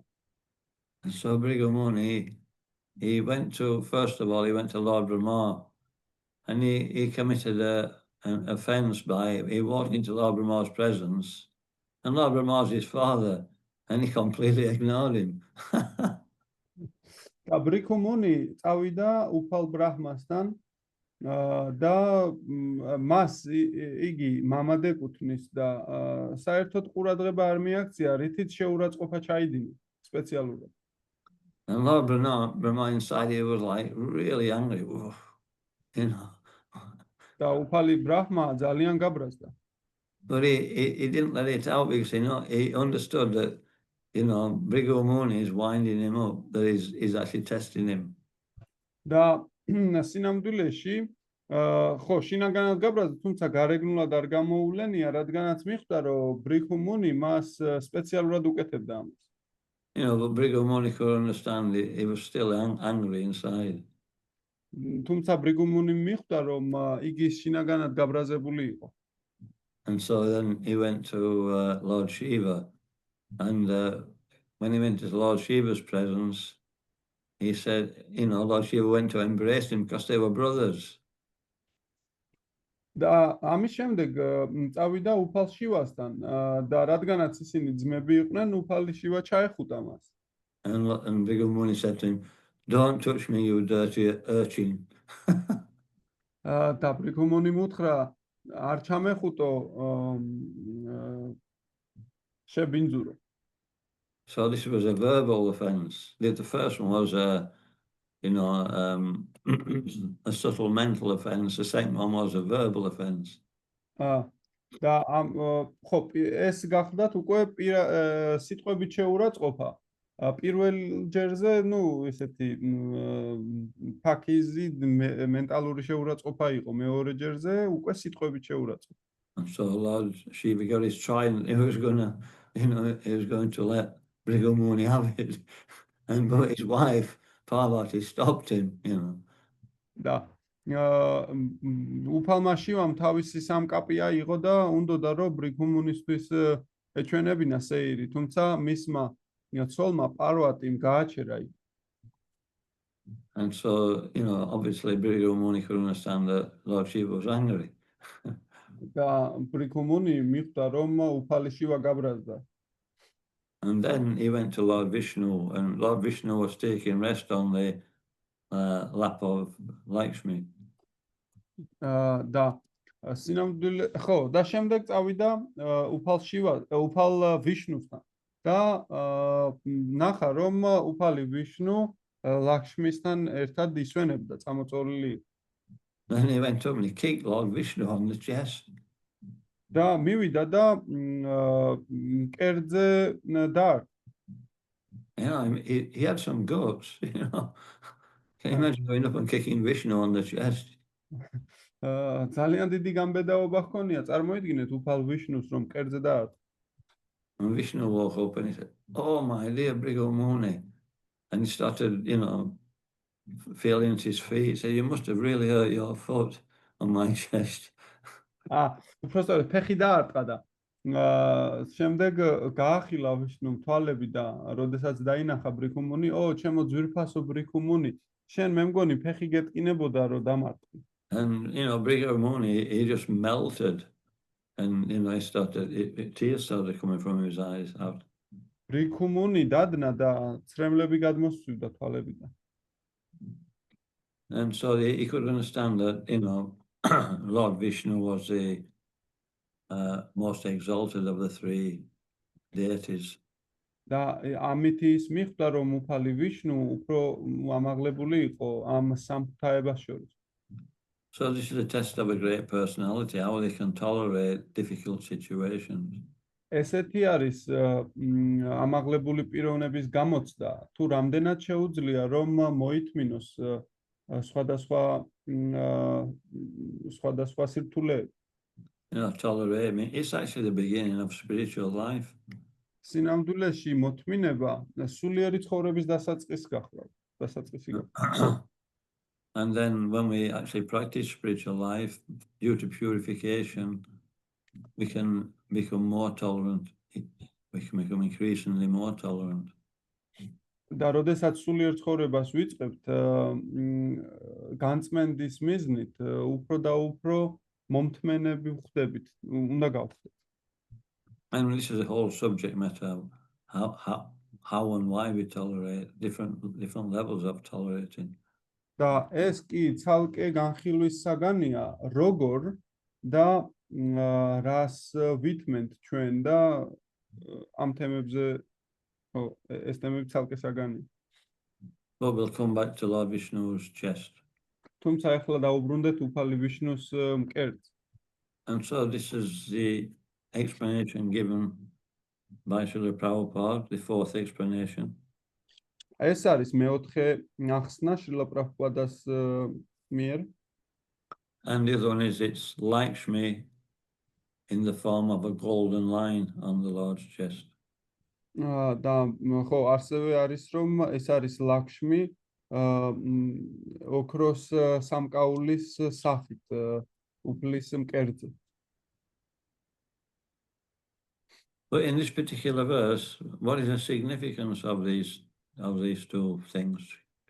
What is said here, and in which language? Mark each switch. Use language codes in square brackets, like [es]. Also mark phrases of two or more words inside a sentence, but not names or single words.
[en] So Bhrigu Muni, he went to Lord Brahma, and he committed an offense by he walked into Lord Brahma's presence, and Lord Brahma's his father, and he completely ignored him. [ka] და ბრიქუ მუნი წავიდა უფალ ბრაჰმასთან და მას იგი მამად ეკუთვნის და საერთოდ ყურადღება არ მიაქცია, რითიც შეურაცხყოფა ჩაიდინა სპეციალურად. [en] And Lord Brahma inside he was like really angry, [ka] და უფალი ბრაჰმა ძალიან გაბრაზდა. [en] But he didn't let it out because he understood that Bhrigu Muni is winding him up, that he's actually testing him. [ka] და სინამდვილეში ხო შინაგანად გაბრაზდა, თუმცა გარეგნულად არ გამოუვლენია, რადგანაც მიხვდა რომ ბრიქუ მუნი მას სპეციალურად უკეთებდა ამას. [en] But Bhrigu Muni could understand it. He was still angry inside. [ka] თუმცა ბრიქუ მუნი მიხვდა რომ იგი შინაგანად გაბრაზებული იყო. [en] And so then he went to Lord Shiva, and when he went to Lord Shiva's presence, he said, Lord Shiva went to embrace him because they were brothers. [ka] და ამის შემდეგ წავიდა უფალ შივასთან და რადგანაც ისინი ძმები იყვნენ, უფალი შივა ჩაეხუტა მას. [en] And Bhrigu Muni said to him, don't touch me, you dirty urchin. [ka] და ბრიგუ მუნიმ უთხრა, არ ჩამეხუტო შებინძურო. [en] So this was a verbal offense. The first one was a subtle mental offense. The second one was a verbal offense. [ka] და ხო, ეს გახლდათ უკვე სიტყვებით შეურაცხყოფა. პირველ ჯერზე, ესეთი ფაქიზი მენტალური შეურაცხყოფა იყო, მეორე ჯერზე უკვე სიტყვებით შეურაცხყოფა. [en] And so Lord Shiva got his trident. He was going to let Bhrigu Muni have it, but his wife Parvati stopped him. [ka] და უფალმა შივამ თავისი სამკაპი აიღო და უნდოდა რომ ბრიგუ მუნისთვის ეჩვენებინა სეირი, თუმცა მისმა ცოლმა პარვატიმ გააჩერა. [en] And so, obviously Bhrigu Muni could understand that Lord Shiva was angry. [ka] და ბრიგუ მუნი მიხვდა რომ უფალი შივა გაბრაზდა. [en] And then he went to Lord Vishnu, and Lord Vishnu was taking rest on the lap of Lakshmi. [ka] და სინამდვილე, ხო, და შემდეგ წავიდა უფალ ვიშნუსთან და ნახა რომ უფალი ვიშნუ ლაქშმისთან ერთად ისვენებდა, წამოწოლილი. [en] Then he went up and he kicked Lord Vishnu on the chest. [ka] და მივიდა და კერძზე დაარტყა. [en] He had some guts, Can you imagine going up and kicking Vishnu on the chest? [ka] ძალიან დიდი გამბედაობა ჰქონია, წარმოიდგინეთ უფალ ვიშნუს რომ კერძზე დაარტყა. [en] And Vishnu woke up and he said, oh my dear Bhrigu Muni, and he started, feeling at his feet. He said, you must have really hurt your foot on my chest. [ka] უბრალოდ ფეხი დაარტყა და შემდეგ გაახილა ვიშნუმ თვალები და როდესაც დაინახა ბრიგუ მუნი, ჩემო ძვირფასო ბრიგუ მუნი, შენ მე მგონი ფეხი გეტკინებოდა რომ დამარტყი. [en] And Bhrigu Muni, he just melted, and tears started coming from his eyes out. [ka] ბრიგუ მუნი დადნა და ცრემლები გადმოსწვიდა თვალებიდან. [en] And so he could understand that, Lord Vishnu was the most exalted of the three deities. [ka] და ამით ის მიხვდა რომ უფალი ვიშნუ უფრო ამაღლებული იყო ამ სამ ღვთაებას შორის. [en] So this is a test of a great personality, how they can tolerate difficult situations. [ka] ესეთი არის ამაღლებული პიროვნების გამოცდა, თუ რამდენად შეუძლია რომ მოითმინოს სხვადასხვა სირთულეები. [en] Tolerate me. It's actually the beginning of spiritual life. [ka] სინამდვილეში მოთმინება სულიერი ცხოვრების დასაწყისი გახდა. [en] And then when we actually practice spiritual life, due to purification, we can become more tolerant. We can become increasingly more tolerant. [ka] და როდესაც სულიერ ცხოვრებას ვიწყებთ, განწმენდის მიზნით, უფრო და უფრო მომთმენები ვხდებით, უნდა გავხდეთ. [en] And this is a whole subject matter, how and why we tolerate different levels of tolerating. [ka] და ეს კი ცალკე განხილვის საგანია, როგორ და რას ვითმენთ ჩვენ და ამ თემებზე, ეს თემები ცალკე საგანია. [en] But we'll come back to Lord Vishnu's chest. [ka] თუმცა ახლა დაუბრუნდეთ უფალი ვიშნუს მკერდს. [en] And so this is the explanation given by Srila Prabhupada, the fourth explanation. [ka] ეს არის მეოთხე ახსნა შრილა პრაბჰუპადას მიერ. [en] And the other one is it's Lakshmi in the form of a golden line on the Lord's chest. [ka] და ხო, ასევე არის რომ ეს არის ლაქშმი ოქროს სამკაულის სახით უფლის მკერდზე. [en] But in this particular verse, what is the significance of these two things?